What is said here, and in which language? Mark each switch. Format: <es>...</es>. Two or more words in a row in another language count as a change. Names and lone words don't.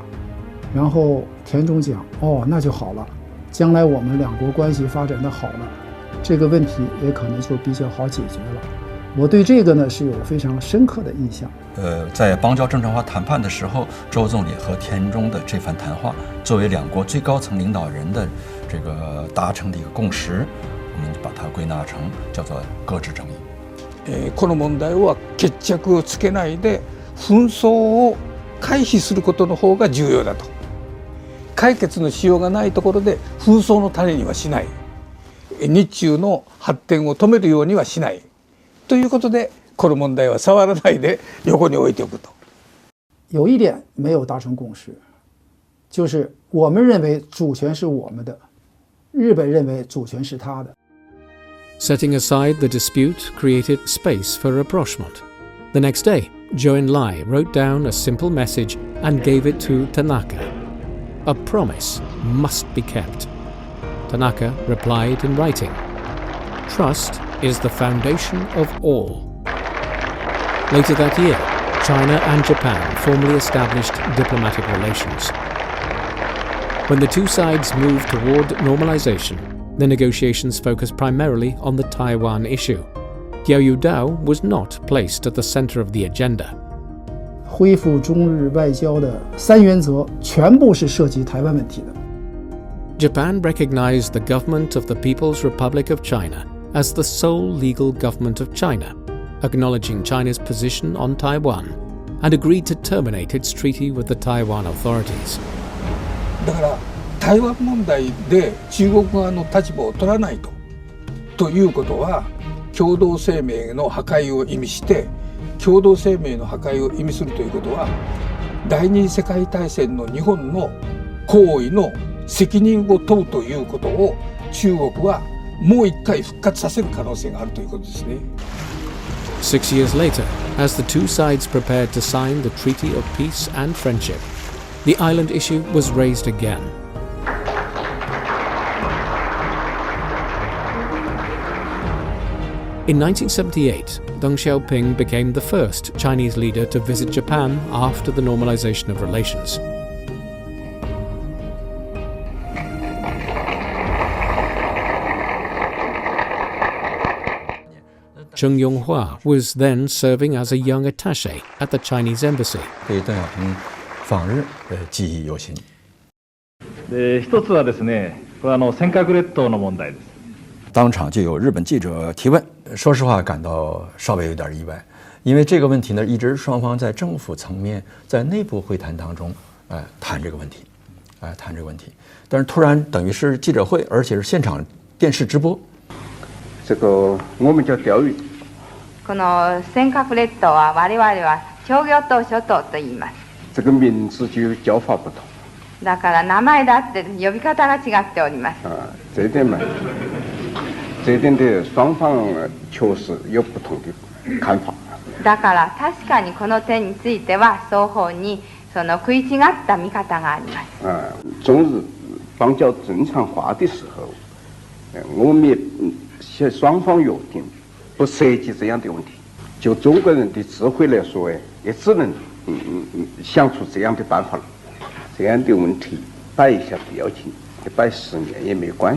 <zh>然后田中讲：“哦，那就好了，将来我们两国关系发展的好了，这个问题也可能就比较好解决了。” 我对这个呢是有非常深刻的印象。在邦交正常化谈判的时候，周总理和田中的这番谈话，作为两国最高层领导人的这个达成的一个共识，我们把它归納成叫做搁置争議。</zh> <ja>この問題は決着をつけないで紛争を回避することの方が重要だと。解決のしようがないところで紛争の種にはしない。日中の発展を止めるようにはしない。ということで、この問題は触らないで横に置いておくと。</ja> <zh>有一点没有达成共识，就是我们认为主权是我们的，日本认为主权是他的。</zh> <en>Setting aside the dispute created space for rapprochement. The next day, Zhou Enlai wrote down a simple message and gave it to Tanaka. A promise must be kept. Tanaka replied in writing, "Trust is the foundation of all." Later that year, China and Japan formally established diplomatic relations. When the two sides moved toward normalization, the negotiations focused primarily on the Taiwan issue. Diaoyudao was not placed at the center of the agenda.</en> <zh>恢复中日外交的三原则全部是涉及台湾问题的。</zh> <en>Japan recognized the government of the People's Republic of China as the sole legal government of China, acknowledging China's position on Taiwan, and agreed to terminate its treaty with the Taiwan authorities.</en> <ja>だから台湾問題で中国側の立場を取らないということは共同声明の破壊を意味して、共同声明の破壊を意味するということは第二次世界大戦の日本の行為の責任を問うということを中国はもう一回復活させる可能性があるということですね。</ja> <en>6 years later, as the two sides prepared to sign the Treaty of Peace and Friendship, the island issue was raised again. In 1978, Deng Xiaoping became the first Chinese leader to visit Japan after the normalization of relations. Cheng Yonghua was then serving as a young attaché at the Chinese embassy.</en> <zh>对邓小平访日记忆犹新。</zh> <ja>一つはですね、これ尖閣列島の問題です。</ja> <zh>当场就有日本记者提问，说实话感到稍微有点意外，因为这个问题呢，一直双方在政府层面、在内部会谈当中，谈这个问题，谈这个问题，但是突然等于是记者会，而且是现场电视直播。这个我们叫钓鱼。</zh> <ja>この尖閣列島は我々は商業島諸島と言います。</ja> <zh>这个名字就叫法不同。</zh> <ja>だから名前だって呼び方が違っております。</ja> <zh>这一点嘛，这一点的双方确实有不同的看法。</zh> <ja>だから確かにこの点については双方にその食い違った見方があります。</ja> <zh>中日邦交正常化的时候， 我们也双方约定不涉及这样的问题。就中国人的智慧来说，也只能想出这样的办法了。这样的问题摆一下不要紧，摆10年也没关系。</zh>